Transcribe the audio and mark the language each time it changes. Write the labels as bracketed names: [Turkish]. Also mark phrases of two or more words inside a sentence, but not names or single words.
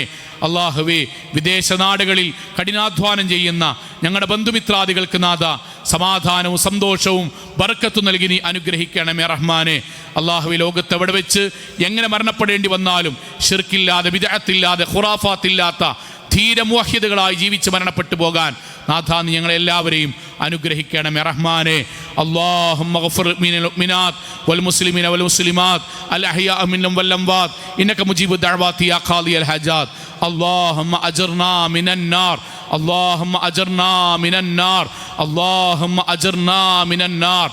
[Malayalam] അള്ളാഹുവേ, വിദേശ നാടുകളിൽ കഠിനാധ്വാനം ചെയ്യുന്ന ഞങ്ങളുടെ ബന്ധുമിത്രാദികൾക്ക് നാഥ സമാധാനവും സന്തോഷവും ബർക്കത്തും നൽകി നീ അനുഗ്രഹിക്കണമേ റഹ്മാനെ. അള്ളാഹുവേ, ലോകത്ത് എവിടെ വെച്ച് എങ്ങനെ മരണപ്പെടേണ്ടി വന്നാലും ശിർക്കില്ലാതെ, ബിദ്അത്തില്ലാതെ, ഖുറാഫാത്തില്ലാത്ത ധീര മുവഹിദുകളായി ജീവിച്ച് മരണപ്പെട്ടു പോകാൻ നാഥ നീ ഞങ്ങളെല്ലാവരെയും അനുഗ്രഹിക്കണമേ റഹ്മാനെ. [Arabic] اللهم اغفر من المؤمنات والمسلمين والمسلمات الأحياء منهم والأموات إنك مجيب الدعوات يا قاضي الحاجات. اللهم أجرنا من النار، اللهم أجرنا من النار، اللهم أجرنا من النار.